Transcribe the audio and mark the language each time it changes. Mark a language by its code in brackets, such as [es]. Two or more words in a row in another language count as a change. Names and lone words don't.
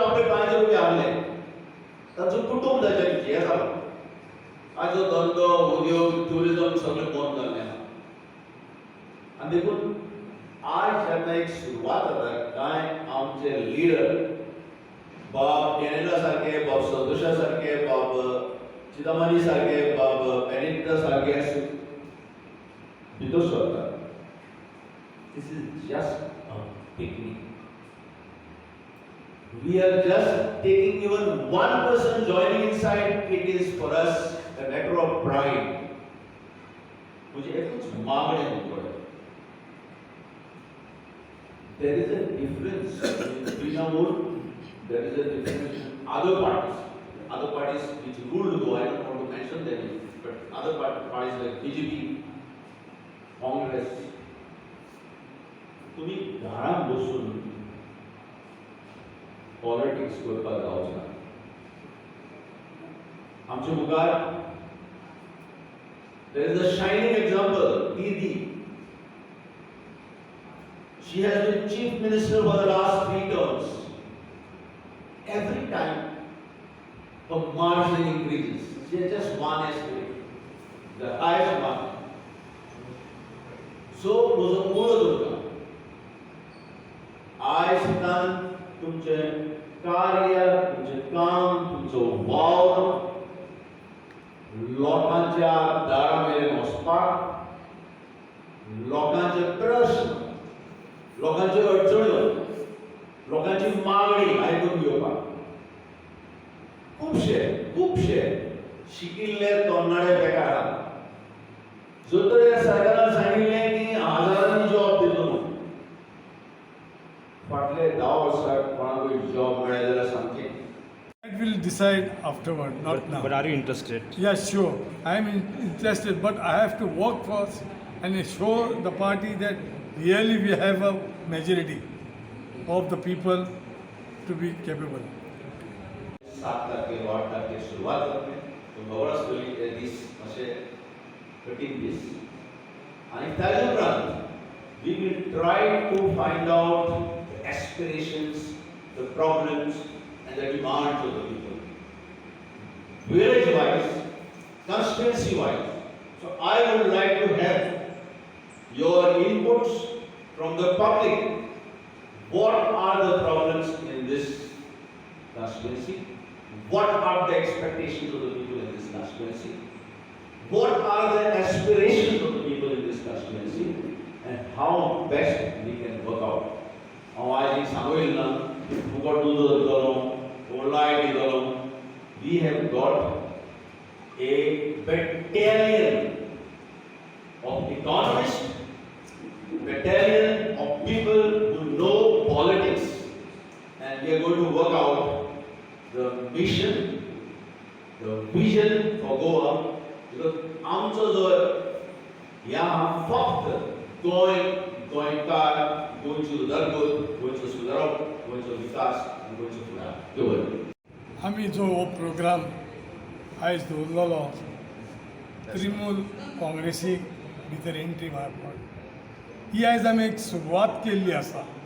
[kok] आपले 5 रुपया हाडले ताचो कुटुंब ताचेर हे जालो आजो धंदो उद्योग टुरिजम सगळें बंद जाल्लें आहा आनी देखून आज जेन्ना एक सुरवात जाता कांय आमचे लिडर बाब कॅनेडा सारखे बाब संतोशा सारखे बाब चिदामणी सारखे बाब पेनिट्रा सारखे भितर सरता. [en] This is just a beginning. We are just taking even one person joining inside. It is for us a matter of pride. [kok] मुझे एकच मागणे पडत. [en] There is a difference in Trinamool. There is a difference in other parties. Other parties which ruled though I don't want to mention them, but other parties like BJP, Congress. [kok] तुम्ही घरात बसून पॉलिटिक्स करपाक जावचना. आमचे मुखार [en] there is a shining example, Didi. She has been chief minister for the last 3 terms. Every time her margin increases. She has just one estimate, the highest one. So, was a [kok] मूळ आयज तान तुमचे कार्य, तुमचे काम, तुमचो वावर लोकांच्या दारामेरेन वचपाक, लोकांचे प्रश्न, लोकांच्यो अडचण्यो, लोकांची मागणी आयकून घेवपाक खुबशे शिकिल्ले तरणाटे बेकार आहात. जो तर ह्या सरकारान सांगिल्लें की हजारांनी जॉब दिलो म्हणून फाटले 10 वर्सांत कोणाकूय जॉब मेळ्ळे जाल्यार सामकें. [en] That will decide afterward, not now. But are you interested? Yes, sure. I am interested, but I have to work first and show the party that really we have a majority of the people to be capable. [kok] 7 तारखेर 8 तारखेर सुरवात जातली. खबर आसतली ते दीस मातशे कठीण दीस. आनी ताजे उपरांत [en] we will try to find out the aspirations, the problems and the demands of the people. Village wise, constituency wise. So I would like to have your inputs from the public. What are the problems in this constituency? What are the expectations of the people in this constituency? What are the aspirations of the people in this constituency? And how best we can work out. [kok] हांव आयज सांगूंक ना फुकट दूद दितलो, लायट दितलो. [en] We have got a battalion of economists, battalion of people who know politics, and we are going to work out the mission, the vision for Goa. [kok] Because आमचो जो ह्या फक्त गोंयकार, गोंयचो उदरगत, गोंयचो सुदारप, गोंयचो विकास आनी गोंयचो फुडार दवरप. आमी जो हो प्रोग्राम आयज दवरलेलो तृणमूल काँग्रेसीक भितर एंट्री मारपाक, ही आयज आमी एक सुरवात केल्ली आसा.